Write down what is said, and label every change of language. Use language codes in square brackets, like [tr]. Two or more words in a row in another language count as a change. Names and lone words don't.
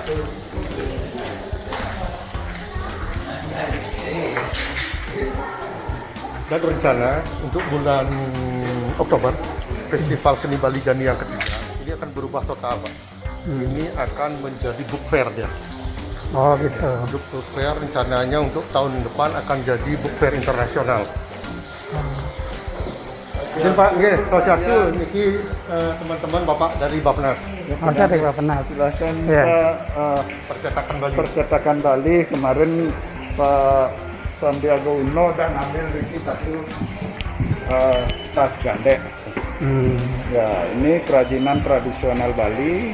[id] Dan rencana untuk bulan Oktober, Festival Seni Bali Gani yang ketiga ini akan berubah total Pak. Ini akan menjadi [en] book fair [id] dia. Oh gitu. Untuk [en] book fair [id] rencananya untuk tahun depan akan jadi [en] book fair [id] internasional. Izin Pak, nggih, sosialku niki teman-teman Bapak dari Bappenas. Ada di Bappenas. Silahkan Ya. Pak, Percetakan Bali. percetakan Bali kemarin Pak Sandiaga Uno dan ambil Riki satu tas gandek. Ya, ini kerajinan tradisional Bali.